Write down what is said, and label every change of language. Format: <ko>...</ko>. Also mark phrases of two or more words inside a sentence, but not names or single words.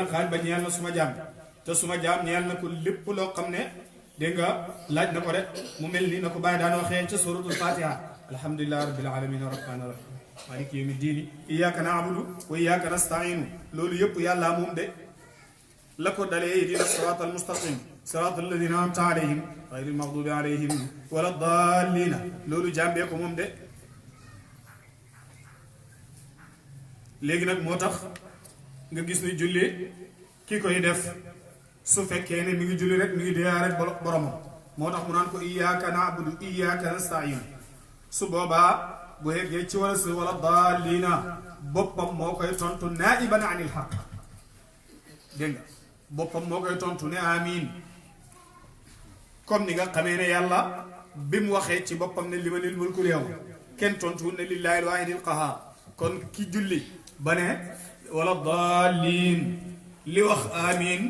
<wo>xaaj ba ñeel na suma jaam te suma jaam ñeel na ko lépp loo xam ne dégg nga laaj na ko rek mu mel ni na ko bàyyi daan waxee ca</wo> <ar>سورة الفاتحة الحمد لله رب العالمين الرحمن الرحيم مالك يوم الدين إياك نعبد وإياك نستعين</ar> <wo>loolu yëpp yàlla moom de la ko dalee</wo> <ar>اهدنا الصراط المستقيم صراط الذين أنعمت عليهم غير المغضوب عليهم ولا الضالين</ar> <wo>loolu jàmbee ko moom de léegi nag moo tax nga gis ni julli ki koy def su fekkee ne mi ngi julli rek mi ngi dee rek boromam moo tax mu naan ko</wo> <ar>إياك نعبد إياك نستعين</ar> <wo>su boobaa bu yeggee ci wala si</wo> <ar>ولا الضالين</ar> <wo>boppam moo koy tontu</wo> <ar>نائبا عن الحق</ar> <wo>dégg nga boppam moo koy tontu ne amiin comme ni nga xamee ne yàlla bi mu waxee ci boppam ne</wo> <ar>لمن الملك اليوم</ar> <wo>kenn tontu ne</wo> <ar>لله الواحد القهار</ar> <wo>kon ki julli ba ne</wo> <ar>ولا الضالين</ar> <wo>li wax amiin</wo>